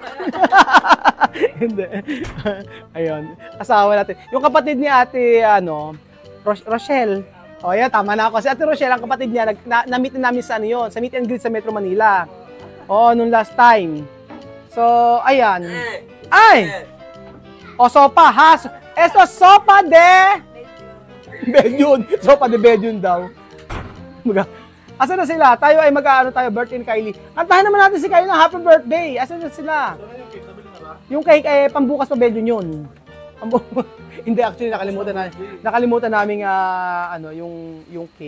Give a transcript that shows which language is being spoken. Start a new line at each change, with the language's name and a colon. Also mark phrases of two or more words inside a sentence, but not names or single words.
Filipino: Hindi. Ayun, asawa natin. Yung kapatid ni ate, Rochelle. O yan, tama na ako. Si ate Rochelle, ang kapatid niya, na-meet namin sa sa
English: meet and greet
Filipino: sa Metro Manila. Oo, nung
English: last time.
Filipino: So, ayan. Ay! O, sopa, ha? Esto,
Spanish: sopa de...
Filipino: Belgium.
Spanish: Sopa de
Filipino: Belgium daw.
Cebuano: Asa na sila?
Filipino: Tayo ay tayo, birthday ni Kylie. Kantahan naman natin si Kylie ng
English: happy birthday.
Cebuano: Asa na sila?
Filipino: Yung cake ay pambukas pa Belgium yun. Hindi, actually, nakalimutan namin yung cake.